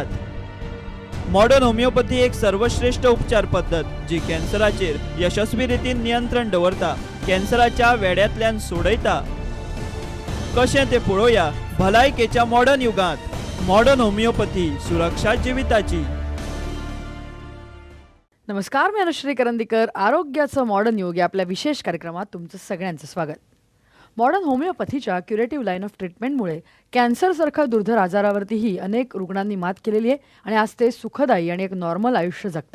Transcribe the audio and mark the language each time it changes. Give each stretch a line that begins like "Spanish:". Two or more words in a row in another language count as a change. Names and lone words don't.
Konkani: मॉडर्न होमिओपॅथी एक सर्वश्रेष्ठ उपचार पद्धत जी कॅन्सराचेर यशस्वी रितीन नियंत्रण दवरता, कॅन्सराच्या वेड्यातल्यान सोडयता. कशें ते पळोवया भलायकेच्या मॉडर्न युगांत. मॉडर्न होमिओपॅथी, सुरक्षा जिविताची.
Marathi: नमस्कार, मी अनुश्री करंदीकर. आरोग्याचं मॉडर्न युग या आपल्या विशेष कार्यक्रमात तुमचं सगळ्यांचं स्वागत. मॉडर्न होमिओपॅथीच्या
English: curative line of treatmentमुळे
Marathi: कॅन्सरसारख्या दुर्धर आजारावरतीही अनेक रुग्णांनी मात केलेली आहे आणि आज ते सुखदायी आणि एक नॉर्मल आयुष्य जगतायत.